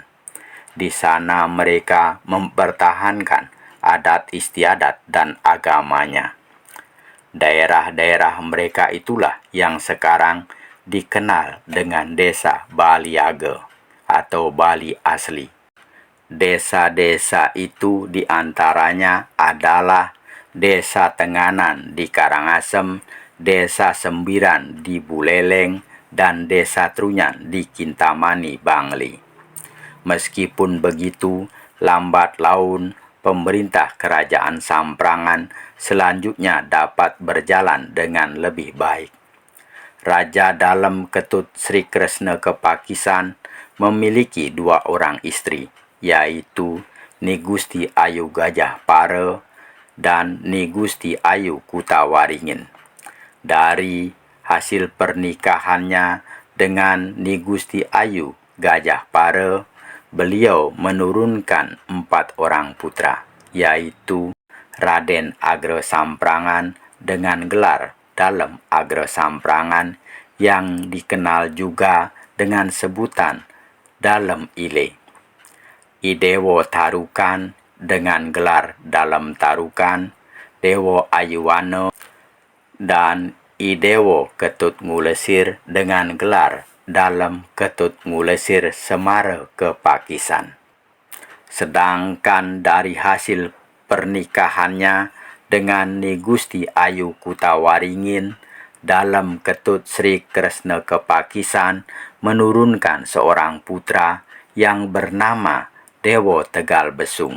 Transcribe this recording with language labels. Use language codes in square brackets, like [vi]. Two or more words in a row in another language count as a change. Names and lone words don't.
[id] Di sana mereka mempertahankan adat istiadat dan agamanya. Daerah-daerah mereka itulah yang sekarang dikenal dengan Desa Baliage atau Bali asli. Desa-desa itu diantaranya adalah Desa Tenganan di Karangasem, Desa Sembiran di Buleleng, dan Desa Trunyan di Kintamani, Bangli. Meskipun begitu, lambat laun pemerintah Kerajaan Samprangan selanjutnya dapat berjalan dengan lebih baik. Raja Dalem Ketut Sri Kresna Kepakisan memiliki 2 orang istri, yaitu Ni Gusti Ayu Gajah Para dan Ni Gusti Ayu Kutawaringin. Dari hasil pernikahannya dengan Ni Gusti Ayu Gajah Para, beliau menurunkan 4 orang putra, yaitu Raden Agra Samprangan dengan gelar Dalem Agra Samprangan yang dikenal juga dengan sebutan Dalem Ile, Idewo Tarukan dengan gelar Dalem Tarukan, Dewo Ayuwana, dan Idewo Ketut Ngulesir dengan gelar Dalem Ketut Ngulesir Semara Kepakisan. Sedangkan dari hasil pernikahannya dengan Ni Gusti Ayu Kutawaringin, Dalem Ketut Sri Kresna Kepakisan menurunkan seorang putra yang bernama Dewo Tegal Besung.